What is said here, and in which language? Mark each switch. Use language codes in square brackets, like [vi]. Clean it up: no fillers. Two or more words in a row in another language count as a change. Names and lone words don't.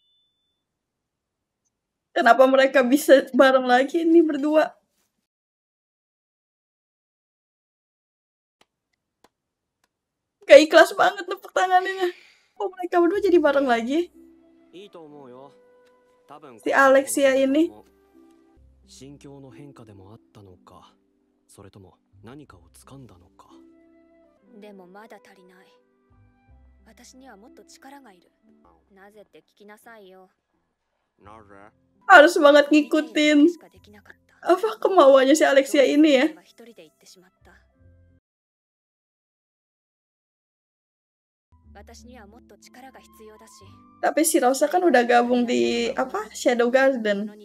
[id] Kenapa mereka bisa bareng lagi ini berdua? Gak ikhlas banget tepuk tangannya. Oh, mereka berdua jadi bareng lagi. Si Alexia ini. [ja] 心境の変化でもあったのか、それとも何かを掴んだのか。でもまだ足りない。私にはもっと力がいる。なぜって聞きなさいよ。なぜ [id] Harus banget ngikutin apa kemauannya si Alexia ini ya. Tapi si Rosa kan udah gabung di apa Shadow Garden.